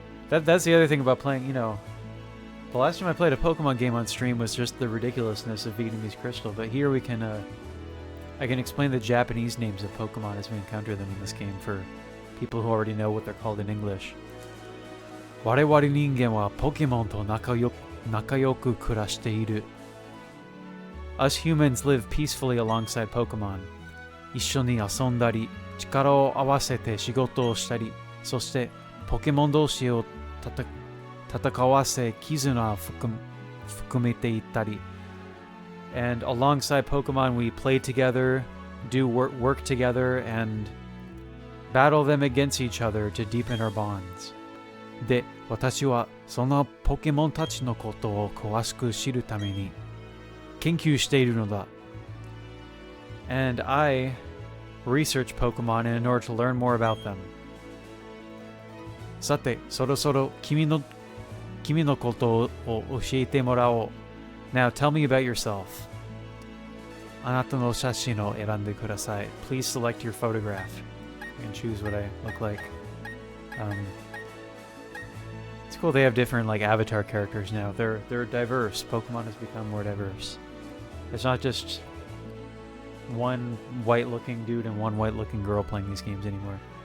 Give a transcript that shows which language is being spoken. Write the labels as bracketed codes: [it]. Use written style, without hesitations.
[en] That's the other thing about playing, you know... The last time I played a Pokemon game on stream was just the ridiculousness of Vietnamese Crystal, but here we can, I can explain the Japanese names of Pokemon as we encounter them in this game for people who already know what they're called in English. [ja] 我々人間はポケモンと仲良く暮らしている. [en] Us humans live peacefully alongside Pokemon. [ja] 一緒に遊んだり、力を合わせて仕事をしたり、そしてポケモン同士を戦わせ絆を含めていったり. [en] And alongside Pokemon we play together, do work together, and battle them against each other to deepen our bonds. [ja] で、私はそのポケモンたちのことを詳しく知るために研究しているのだ. [en] And I research Pokemon in order to learn more about them. [ja] さて、そろそろ君のことを教えてもらおう. [en] Now tell me about yourself. [ja] あなたの写真を選んでください. [en] Please select your photograph. You can choose what I look like. Um, it's cool they have different like avatar characters now. They're diverse. Pokemon has become more diverse. It's not just one white-looking dude and one white-looking girl playing these games anymore.